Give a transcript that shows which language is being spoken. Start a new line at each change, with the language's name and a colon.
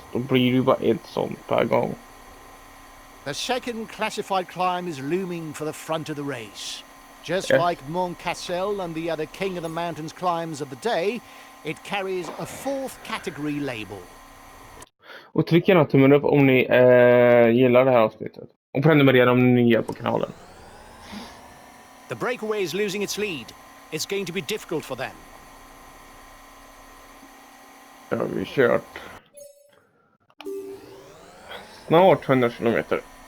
Swedish: Då blir det ju bara ett sånt per gång.
English: The second classified climb is looming for the front of the race. Just like Mont Cassel and the other King of the Mountains climbs of the day, it carries a fourth category label.
Swedish: Och tryck gärna tummen upp om ni gillar det här avsnittet. Och prenumerera om ni är nya på kanalen.
English: The breakaway is losing its lead. It's going to be difficult for them.
Swedish: Ja, vi kört. Snart 100 kilometer.